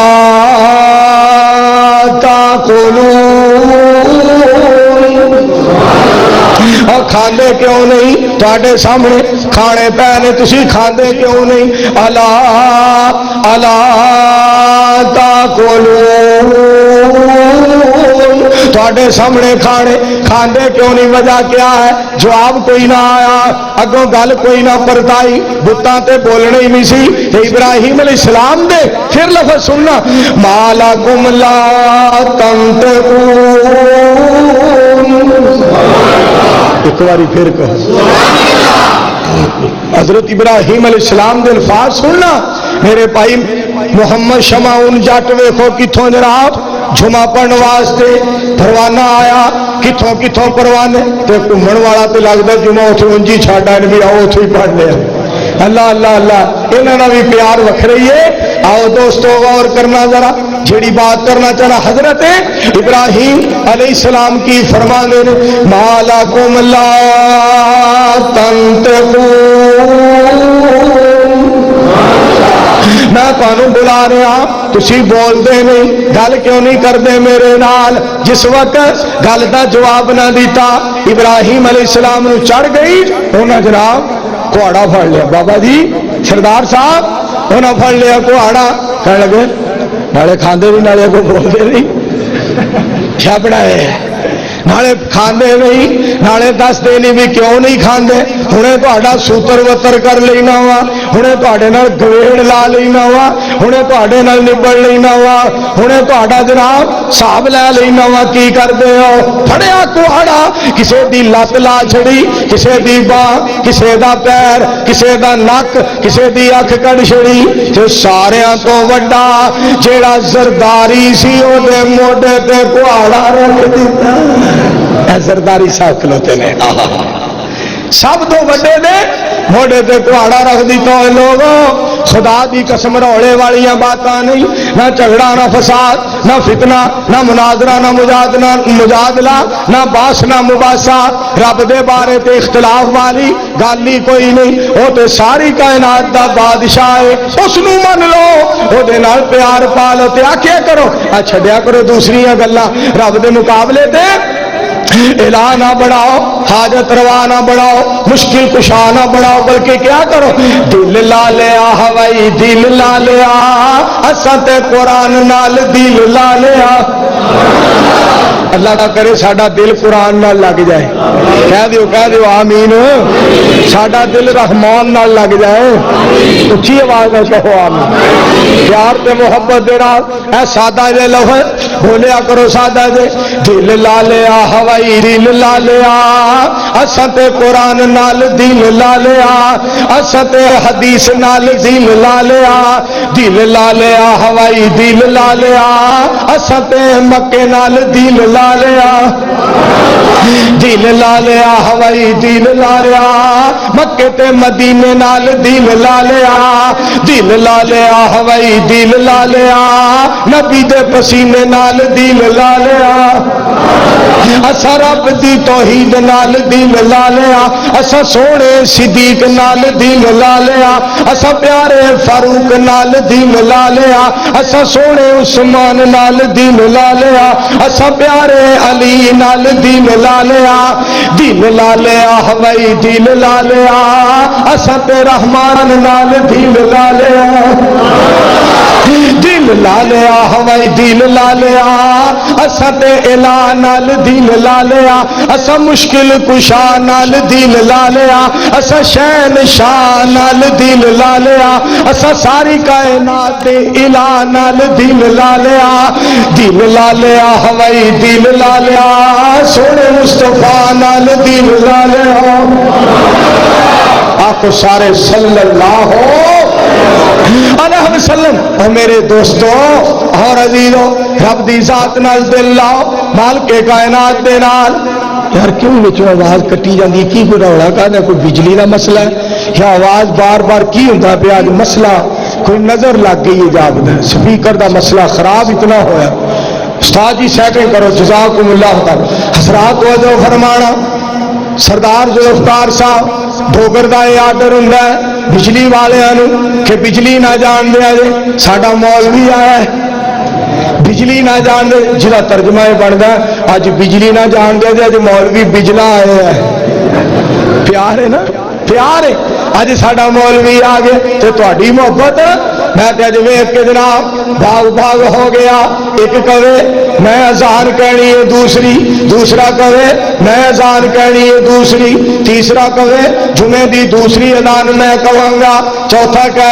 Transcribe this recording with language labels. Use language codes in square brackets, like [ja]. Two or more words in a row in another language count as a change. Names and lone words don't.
[pa] تاکلون، اور کھاندے کیوں نہیں، تواڈے سامنے کھانے پے نے تسی کھاندے کیوں نہیں، الا الا تاکلون، تواڈے سامنے کھانے کھاندے کیوں نہیں، [ur] وجہ کیا ہے، [pa] جواب کوئی نہ آیا، اگوں گل کوئی نہ پرتائی، بتاں تے بولنے ہی نہیں سی۔ تے ابراہیم [ar] علیہ السلام [pa] دے پھر لفظ سننا، [ar] مالکم لا تنطقون، [pa] ایک باری پھر کہو حضرت ابراہیم [ar] علیہ السلام [pa] دے الفاظ سننا۔ میرے بھائی محمد شمعون جٹ ویکھو کتھوں جناب جمعہ پڑھن واسطے پروانہ آیا، کتھوں کتھوں پروانے تے گھومن والا تے لگدا جمعہ اوتھے اونجی چھڈ آئے بھی آؤ اوتھے ہی پڑھ لیا۔ اللہ اللہ اللہ، انہاں دا بھی پیار وکھرا ہی ہے۔ آؤ دوستو غور کرنا ذرا، جڑی بات کرنا چاہنا حضرت ابراہیم [ar] علیہ السلام [pa] کی فرمانے نے [ar] مالکم لا تنطقون، [pa] میں تانوں بلا رہا تسی بول دے نہیں، گل کیوں نہیں کردے میرے نال؟ جس وقت گل دا جواب نہ دیتا ابراہیم [ar] علیہ السلام [pa] نو چڑھ گئی، انہاں جناب کوڑا پھڑ لیا، بابا جی سردار صاحب انہیں پھڑ لیا کہاڑا کہنے لگے نالے کھاندے بھی نالے کو بولتے نہیں کیا بنائے نالے کھاندے نہیں نالے دستے نہیں بھی کیوں نہیں کھاندے ہنے تہاڈا سوتر وتر کر لینا وا ہنے تہاڈے نال گویڑ لا لینا وا ہنے تہاڈے نال نبڑ لینا وا ہنے تہاڈا جناب حساب لے لینا وا کی کردے ہو پھڑیا کہاڑا کسے دی لت لا چھڑی کسے دی باہ کسے دا پیر کسے دا نک کسے دی اکھ کڈ چھڑی تے ساریاں تو وڈا جیڑا زرداری سی او دے موڈے تے کہاڑا رکھ دتا زرداری صاحب کھلوتے نے سب تو بڑے نے موڈے تے کہاڑا رکھ دیتا ہے لوگوں خدا دی قسم روڑے والیاں باتاں نہیں نہ جھگڑا نہ فساد نہ فتنہ نہ مناظرہ نہ مجادلہ نہ باس نہ مباحثہ رب دے بارے تے اختلاف والی گل ہی کوئی نہیں وہ تے ساری کائنات دا بادشاہ ہے اس نو من لو او دے نال پیار پا لو تے آکھیا کرو چھڈیا کرو دوسریاں گلاں رب دے مقابلے تے الہ نہ بڑھاؤ حاجت روا نہ بڑھاؤ مشکل کشا نہ بڑھاؤ بلکہ کیا کرو دل لا لیا ہوائی دل لا لیا اساں تے قرآن نال دل لا لیا اللہ کا کرے ساڈا دل قرآن نال لگ جائے کہہ دیو آمین ساڈا دل رحمان نال لگ جائے اچھی آواز نہ کہو آمین پیار تے محبت دے نال اے سادہ جے لفظ بولیا کرو سادہ جے دل لا لیا ہوائی دل لا لیا اساں تے قرآن نال دل لا لیا اساں تے حدیث نال دل لا لیا دل لا لیا ہوائی دل لا لیا اساں تے مکے نال دل لا لیا دل لا لیا ہوائی دل لا لیا مکے تے مدینے نال دل لا لیا دل لا لیا ہوائی دل لا لیا نبی دے پسینے نال دل لا لیا اسا رب دی توحید نال دل لا لیا اسا سونے صدیق نال دل لا لیا اسا پیارے فاروق نال دل لا لیا اسا سونے عثمان نال دل لا لیا اسا پیارے علی نال دل لا لیا دل لا لیا ہوائی دل لا لیا اسا تے رحمان نال دل لا لیا دل لا لیا ہوائی دل لا لیا اسا تے الہ نال دل لا لیا اسا مشکل کشا نال دل لا لیا اسا شہن شاہ نال دل لا لیا اسا ساری کائنات دے الہ نال دل لا لیا دل لا لیا ہوائی دل لا لیا سونے مصطفیٰ نال دل لا لیا آخو سارے [ar] صلی اللہ علیہ وسلم [ur] اور میرے دوستوں اور عزیزوں [pa] رب دی ذات نال دل لاؤ مالک کائنات دے نال یار کیوں وچوں آواز کٹی جاندی کی کوئی رولا کہنا کوئی بجلی دا مسئلہ ہے یا آواز بار بار کی ہوندا پیا اج مسئلہ کوئی نظر لگ گئی ہے سپیکر دا مسئلہ خراب اتنا ہویا استاد جی سیٹنگ کرو [ar] جزاکم اللہ تعالی [pa] حضرات توجہ فرمانا سردار ذوالفقار صاحب ڈوگر دا یہ آرڈر ہوندا ہے بجلی والیاں کہ بجلی نہ جان دیا جے ساڈا مولوی آیا ہے بجلی نہ جان دے جہاں [ur] ترجمہ یہ بنتا ہے [pa] اج بجلی نہ جان دیا جے اج مولوی بجلا آیا ہے پیار ہے نا پیار ہے اج ساڈا مولوی آ گئے تو تہاڈی محبت میں تے اج ویکھ کے جناب بھاگ بھاگ ہو گیا ایک کہے میں اذان کہنی ہے دوسری دوسرا کہے میں اذان کہنی ہے دوسری تیسرا کہے جمعے دی دوسری اذان میں کہاں گا چوتھا کہہ